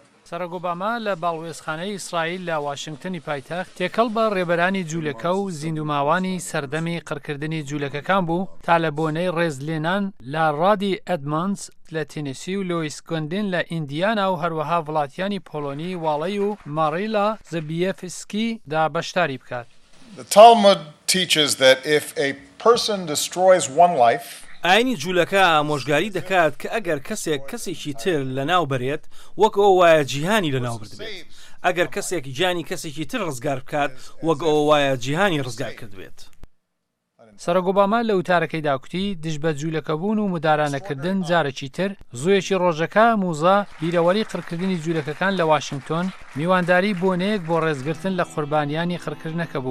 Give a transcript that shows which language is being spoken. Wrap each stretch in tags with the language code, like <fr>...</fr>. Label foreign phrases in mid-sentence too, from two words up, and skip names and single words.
<ckb>سەرۆک ئۆباما لە باڵوێزخانەی ئیسرائیل لە واشنگتنی پایتەخت تێکەڵ بە ڕێبەرانی جوولەکە و زیندوماوانی سەردەمی قڕکردنی جوولەکەکان بوو تا لە بۆنەی ڕێزلێنان لە ڕادی ئەدمانس لە تێنسی و لۆیسکۆندین لە ئیندیانا و هەروەها وڵاتیانی پۆلۆنی واڵی و ماریلا زەبیێفسکی دا بەشداری بکات.</ckb> <en>The Talmud teaches that if a person destroys one life,</en> <ckb>ئاینی جوولەکە ئامۆژگاری دەکات کە ئەگەر کەسێکی تر لە ناو بەرێت وەک ئەو وایە جیهانی لە ناو بردبێت. ئەگەر کەسێک گیانی کەسێکی تر ڕزگار بکات وەک ئەو وایە جیهانی ڕزگار کردوێت. سەرۆک ئۆباما لە وتارەکەیدا کوتی دژ بە جوولەکەبوون و مدارانەکردن جارێکی تر زوویەکی ڕۆژەکە موزە بیرەوەری قڕکردنی جوولەکەکان لە واشنگتۆن میوانداری بۆنەیەک بۆ ڕێزگرتن لە قوربانیانی قڕکردنەکە بوو.</ckb>